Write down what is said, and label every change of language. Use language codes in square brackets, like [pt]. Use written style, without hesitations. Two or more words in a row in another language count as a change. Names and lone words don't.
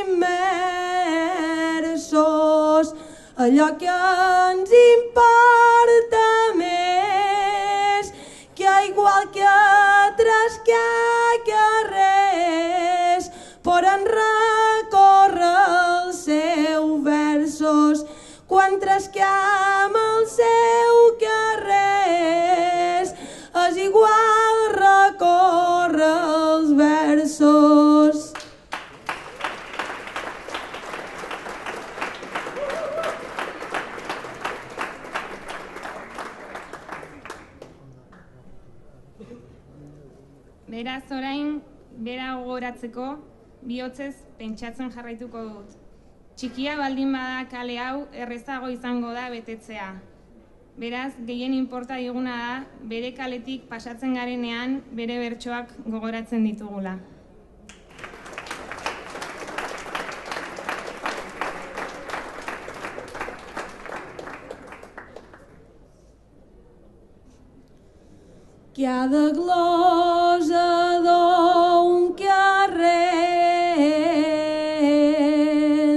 [ca] immersos allò que ens importa més, que igual que carrers poden recórrer els seus versos, quan trasquem els seus carrers és igual recórrer els versos. [eu] Beraz orain, bera gogoratzeko, bihotzez pentsatzen jarraituko dut. Txikia baldin bada kale hau errezago izango da betetzea. Beraz, gehien inporta diguna da, bere kaletik pasatzen garenean bere bertsoak gogoratzen ditugula. [ca] Cada glosador un carrer,